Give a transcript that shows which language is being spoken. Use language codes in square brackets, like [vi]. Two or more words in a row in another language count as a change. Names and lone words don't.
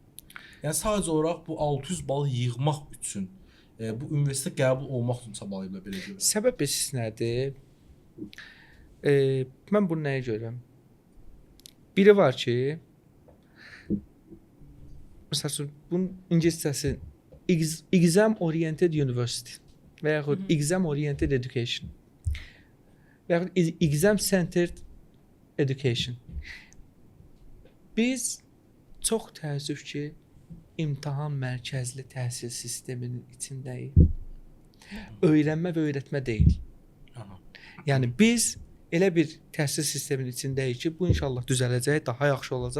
[az] Yəni sadəcə olaraq bu 600 bal yığmaq üçün bu universitetə qəbul olmaq üçün çabalayıblar belə görürəm. Səbəb bilirsiniz nədir? Mən bunu nəyə görürəm? Biri var ki, məsəl üçün bunun ingiliscəsi [en] exam oriented university [az] və yaxud [en] exam oriented education [az] və yaxud [en] exam centered education. [az] Biz çox təəssüf ki, imtahan mərkəzli təhsil sisteminin içindəyik. Öyrənmə və öyrətmə deyil. Yəni biz elə bir təhsil sisteminin içindəyik ki, bu inşallah düzələcək, daha yaxşı olacaq.